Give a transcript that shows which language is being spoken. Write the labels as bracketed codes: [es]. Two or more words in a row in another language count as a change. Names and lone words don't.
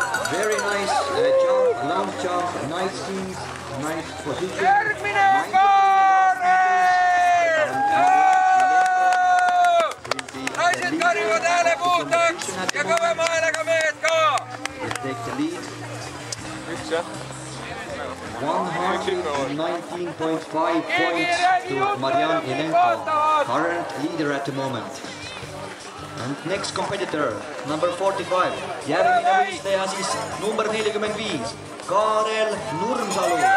[en] Very nice jump, long jump, nice knees, nice position. [et] Naised karjuvad hääle puhtaks ja kõvema häälega mehed ka! [en] Let's take the lead. 119.5 points to Marian Jelenko, current leader at the moment. And next competitor, number 45. [et] Järgmine võistleja siis number 45, Kaarel Nurmsalu.